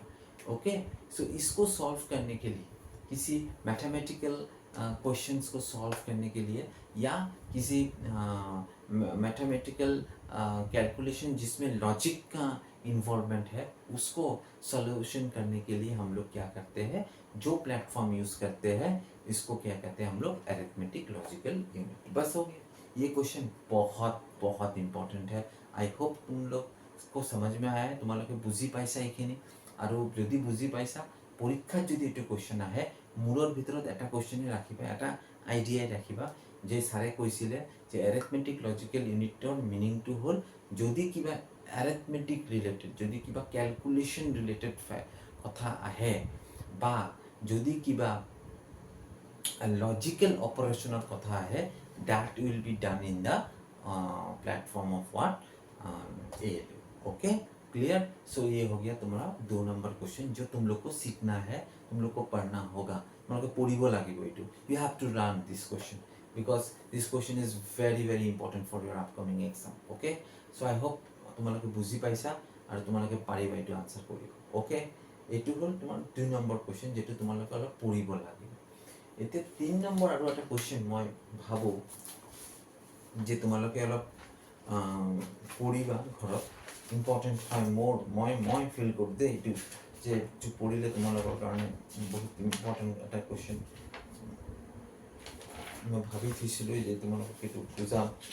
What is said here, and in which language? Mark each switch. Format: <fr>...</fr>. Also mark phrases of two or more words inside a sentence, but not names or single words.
<hi>ओके, सो इसको सॉल्व करने के लिए, किसी</hi> <en>mathematical questions</en> <hi>को सॉल्व करने के लिए, या किसी</hi> <en>mathematical calculation</en> <hi>जिसमें लॉजिक का इन्वॉल्वमेंट है, उसको सॉल्यूशन करने के लिए हम लोग क्या करते हैं, जो प्लेटफॉर्म यूज़ करते हैं, इसको क्या कहते हैं हम लोग,</hi> <en>arithmetic logical unit.</en> <hi>बस हो गया, ये क्वेश्चन बहुत बहुत इम्पॉर्टेंट है।</hi> <en>I hope</en> <hi>तुम लोग को समझ में आया है,</hi> <as>তোমালোকে বুজি পাইছা এইখিনি, আৰু যদি বুজি পাইছা, পৰীক্ষাত যদি এইটো কুৱেশ্যন আহে, মূৰৰ ভিতৰত এটা কুৱেশ্যনে ৰাখিবা, এটা আইডিয়াই ৰাখিবা, যে ছাৰে কৈছিলে যে</as> <en>arithmetic logical unitৰ</en> <as>মিনিংটো হ'ল, যদি কিবা এৰিথমেটিক ৰিলেটেড, যদি কিবা ক্যালকুলেশন ৰিলেটেড কথা আহে, বা যদি কিবা লজিকেল অপাৰেশ্যনৰ কথা আহে,</as> <en>that will be done in the platform of what, ALU।</en> <hi>ओके, क्लियर। सो ये हो गया तुम्हारा 2 नंबर क्वेश्चन, जो तुम लोग को सीखना है, तुम लोग को पढ़ना होगा, तुम लोग को</hi> <as>পঢ়িবো লাগিব।</as> <en>এইটো you have to learn this question because this question is very very important for your upcoming exam. Okay, so I hope</en> <as>তোমালোকে বুজি পাইছা আৰু তোমালোকে পাৰিবা এইটো আনসাৰ কৰিব. ওকে, এইটো হ'ল তোমাৰ 2 নম্বৰ কোৱেশ্চন যেটো তোমালোকে অলপ পঢ়িব লাগিব. এতিয়া 3 নম্বৰ আৰু এটা কোৱেশ্চন মই ভাবো যে তোমালোকে অলপ পঢ়িবা ঘৰত, ইম্পৰ্টেণ্ট হয় মোৰ মই ফিল কৰোঁ দেই এইটো যে এইটো পঢ়িলে তোমালোকৰ কাৰণে বহুত ইম্পৰ্টেণ্ট এটা কোৱেশ্চন. মই ভাবি থৈছিলোঁ যে তোমালোকক এইটো বুজাম.</as>